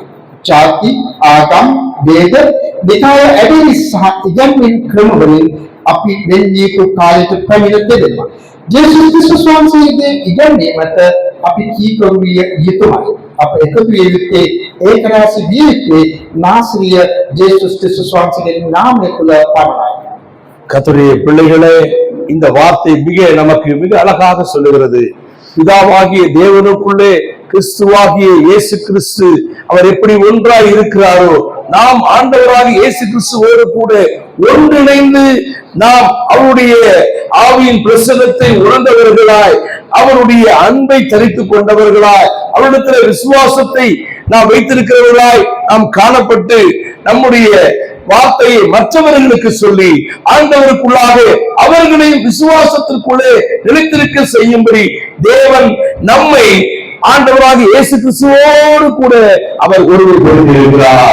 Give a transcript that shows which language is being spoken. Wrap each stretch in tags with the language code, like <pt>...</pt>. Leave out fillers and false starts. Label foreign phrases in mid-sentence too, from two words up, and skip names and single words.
<si>ජාති, ආගම්, ભેද, නිකාය ඇදහිලි සහ ඉගැන්වීම් ක්‍රම වලින් අපි වෙන්නේ කාලයට පැමිණ තිබෙනවා. ජේසුස් ක්‍රිස්තුස් වහන්සේගේ ඉගැන්වීමට අපි කීකරු විය යුතුමයි. අප එකතු විය යුත්තේ ඒක රාශි විය යුත්තේ නාසරීය ජේසුස් ක්‍රිස්තුස් වහන්සේගේ නාමය තුළ පමණයි.</si> <ta>கர்த்தருடைய பிள்ளைகளே, இந்த வார்த்தை நமக்கு மிக அழகாக சொல்லுகிறது. பிதாவாகிய தேவனுக்குள்ளே கிறிஸ்துவாகிய இயேசு கிறிஸ்து அவர் எப்படி ஒன்றாய் இருக்கிறாரோ, நாம் ஆண்டவராகிய இயேசு கிறிஸ்துவோடு கூட ஒன்றிணைந்து நாம் அவருடைய ஆவியின் பிரசன்னத்தை உணர்ந்தவர்களாய், அவருடைய அன்பை தரித்துக் கொண்டவர்களாய், அவரிடத்தில் விசுவாசத்தை நாம் வைத்திருக்கிறவர்களாய் நாம் காணப்பட்டு நம்முடைய வார்த்தையை மற்றவர்களுக்கு சொல்லி ஆண்டவருக்குள்ளாக அவர்களையும் விசுவாசத்திற்குள்ளே நிலைத்திருக்க செய்யும்படி தேவன் நம்மை ஆண்டவராக இயேசு கிறிஸ்துவோடு கூட அவர் ஒருவர் கொடுத்திருக்கிறார்.</ta>